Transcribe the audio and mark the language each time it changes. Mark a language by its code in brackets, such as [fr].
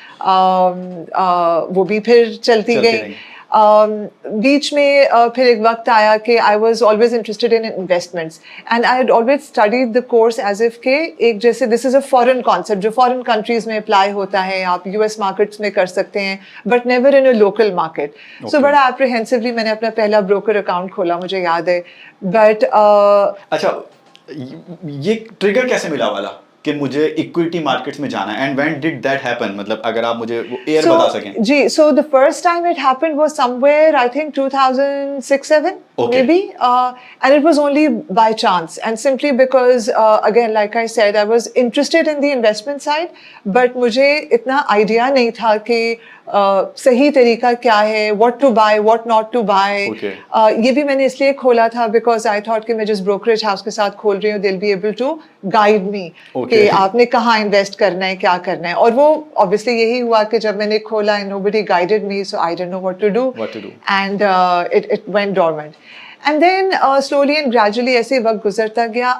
[hi] वो भी फिर चलती गई. बीच में फिर एक वक्त आया कि [en] I was always interested in investments, and I had always studied the course as if [hi] के एक जैसे [en] this is a foreign concept [hi] जो फॉरेन कंट्रीज में अप्लाई होता है, आप यूएस मार्केट्स में कर सकते हैं [en] But never in a local market. [hi] सो बड़ा एप्रीहेंसिवली मैंने अपना पहला ब्रोकर अकाउंट खोला, मुझे याद है. [en] but [hi] अच्छा, ये ट्रिगर कैसे मिला वाला कि मुझे इक्विटी मार्केट्स में जाना है, [en] and when did that happen, [hi] मतलब अगर आप मुझे वो ईयर बता सकें. जी, [en] so the first time it happened was somewhere I think 2006-7 maybe, and it was only by chance and simply because again like I said I was interested in the investment side, but [hi] मुझे इतना idea नहीं था कि सही तरीका क्या है, [en] what to buy, what not to buy. [hi] ये भी मैंने इसलिए खोला था because I thought कि मैं जिस brokerage house के साथ खोल रही हूँ [en] they'll be able to guide me [hi] कि आपने कहाँ invest करना है, क्या करना है. और वो obviously यही हुआ कि जब मैंने खोला [en] and nobody guided me, so I didn't know what to do. And it went dormant. And then slowly and gradually [hi] ऐसे वक्त गुजरता गया.